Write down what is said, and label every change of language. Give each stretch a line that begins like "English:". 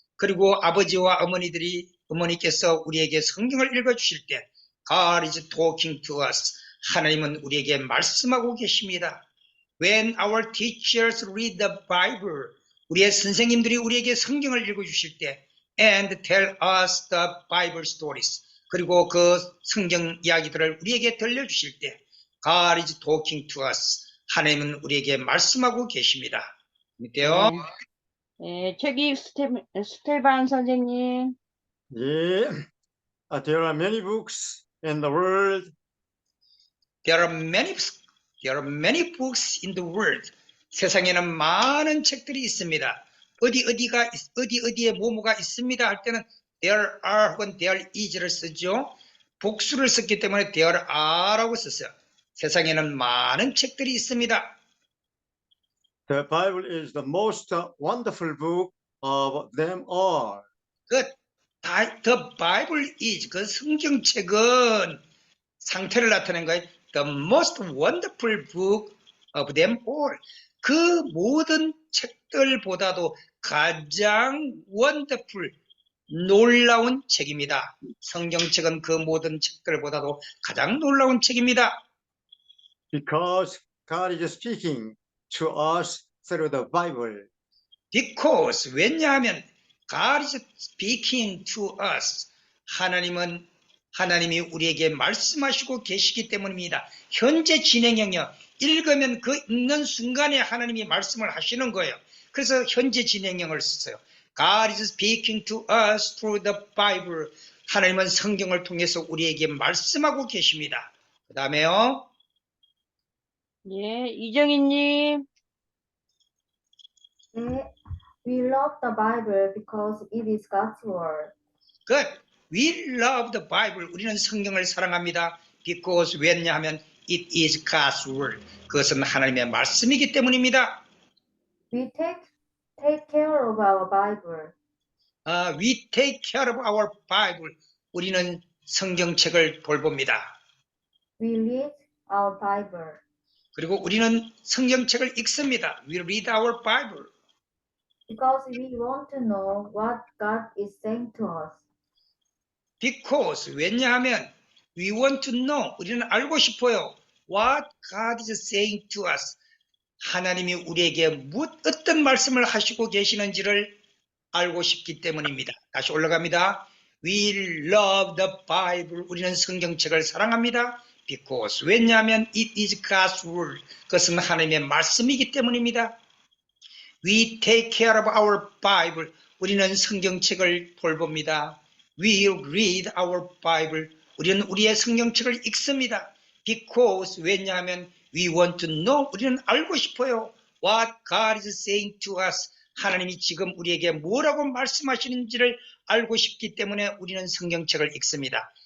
Korean: 그리고 아버지와 어머니께서 우리에게 성경을 읽어주실 때
English: God is talking to us.
Korean: 하나님은 우리에게 말씀하고 계십니다.
English: When our teachers read the Bible,
Korean: 우리의 선생님들이 우리에게 성경을 읽어주실 때
English: and tell us the Bible stories.
Korean: 그리고 그 성경 이야기들을 우리에게 들려주실 때
English: God is talking to us.
Korean: 하나님은 우리에게 말씀하고 계십니다. 밑에요. 네, 책임 스테반 선생님.
English: Yeah. There are many books in the world. There are many books in the world.
Korean: 세상에는 많은 책들이 있습니다. 어디에 뭐가 있습니다 할 때는
English: there are
Korean: 혹은
English: there is
Korean: 를 쓰죠. 복수를 썼기 때문에
English: there are
Korean: 라고 썼어요. 세상에는 많은 책들이 있습니다.
English: The Bible is the most wonderful book of them all. The Bible is
Korean: 그 성경책은 상태를 나타낸 거예요.
English: The most wonderful book of them all.
Korean: 그 모든 책들보다도 가장 wonderful, 놀라운 책입니다. 성경책은 그 모든 책들보다도 가장 놀라운 책입니다.
English: Because God is speaking to us through the Bible. Because
Korean: 왜냐하면
English: God is speaking to us.
Korean: 하나님이 우리에게 말씀하시고 계시기 때문입니다. 현재 진행형이요. 읽으면 그 읽는 순간에 하나님이 말씀을 하시는 거예요. 그래서 현재 진행형을 썼어요.
English: God is speaking to us through the Bible.
Korean: 하나님은 성경을 통해서 우리에게 말씀하고 계십니다. 그 다음에요. 예, 이정희님. 네.
English: We love the Bible because it is God's word. Good. We love the Bible.
Korean: 우리는 성경을 사랑합니다.
English: Because
Korean: 왜냐하면
English: it is God's word.
Korean: 그것은 하나님의 말씀이기 때문입니다.
English: We take care of our Bible. We take care of our Bible.
Korean: 우리는 성경책을 돌봅니다.
English: We read our Bible.
Korean: 그리고 우리는 성경책을 읽습니다.
English: We read our Bible. Because we want to know what God is saying to us. Because
Korean: 왜냐하면
English: we want to know.
Korean: 우리는 알고 싶어요.
English: What God is saying to us.
Korean: 하나님이 우리에게 어떤 말씀을 하시고 계시는지를 알고 싶기 때문입니다. 다시 올라갑니다.
English: We love the Bible.
Korean: 우리는 성경책을 사랑합니다.
English: Because
Korean: 왜냐하면
English: it is God's word.
Korean: 그것은 하나님의 말씀이기 때문입니다.
English: We take care of our Bible.
Korean: 우리는 성경책을 돌봅니다.
English: We read our Bible.
Korean: 우리는 우리의 성경책을 읽습니다.
English: Because
Korean: 왜냐하면
English: we want to know.
Korean: 우리는 알고 싶어요.
English: What God is saying to us.
Korean: 하나님이 지금 우리에게 뭐라고 말씀하시는지를 알고 싶기 때문에 우리는 성경책을 읽습니다.